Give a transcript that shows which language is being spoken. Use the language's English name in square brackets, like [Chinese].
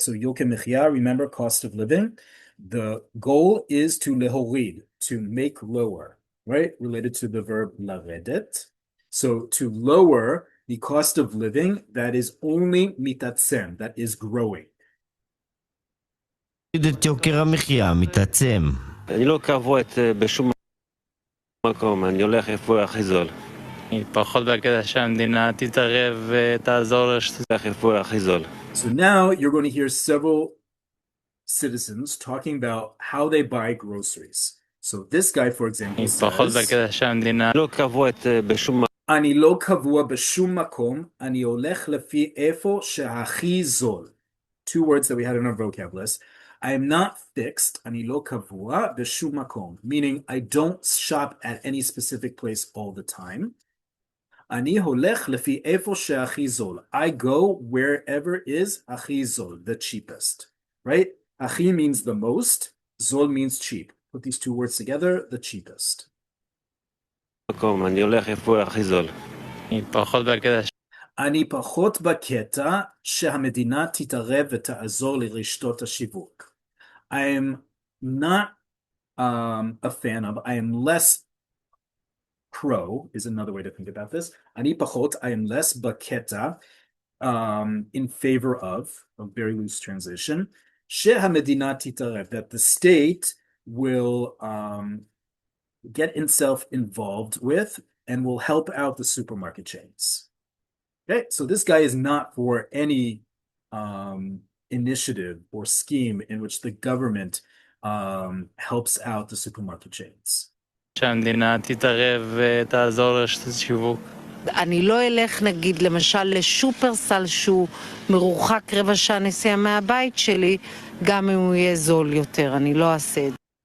[English] So [Hebrew] יוקר מחיה, [English] remember, cost of living. The goal is to להוריד, to make lower, right? Related to the verb לרדת. So to lower the cost of living that is only מתעצם, that is growing. [Hebrew] את יוקר המחיה מתעצם. אני לא קבוע בשום מקום, אני הולך איפה הכי זול. פחות בקטע שהמדינה תתערב ותעזור איפה הכי זול. [English] So now you're going to hear several citizens talking about how they buy groceries. So this guy, for example, [Hebrew] פחות [English] says, [Hebrew] בקטע שהמדינה לא קבוע בשום אני לא קבוע בשום מקום, אני הולך לפי איפה שהכי זול. [English] Two words that we had in our vocab list. I am not fixed, [Hebrew] אני לא קבוע בשום מקום, [English] meaning I don't shop at any specific place all the time. [Hebrew] אני הולך לפי איפה שהכי זול. [English] I go wherever is [Hebrew] הכי זול, [English] the cheapest, right? הכי means the most, זול means cheap. Put these two words together, the cheapest. [Hebrew] מקום, אני הולך איפה הכי זול. אני פחות בקטע אני פחות בקטע שהמדינה תתערב ותעזור לרשתות השיווק. [English] I am not a fan of, I am less pro is another way to think about this. [Hebrew] אני פחות, [English] I am less בקטע in favor of, a very loose translation, [Hebrew] שהמדינה תתערב, [English] that the state will get itself involved with and will help out the supermarket chains. Okay, so this guy is not for any initiative or scheme in which the government helps out the supermarket chains. [Hebrew] שהמדינה תתערב ותעזור לרשת השיווק. אני לא אלך נגיד למשל לשופרסל שהוא מרוחק רבע שעה נסיעה מהבית שלי, גם אם הוא יהיה זול יותר, אני לא אעשה את זה.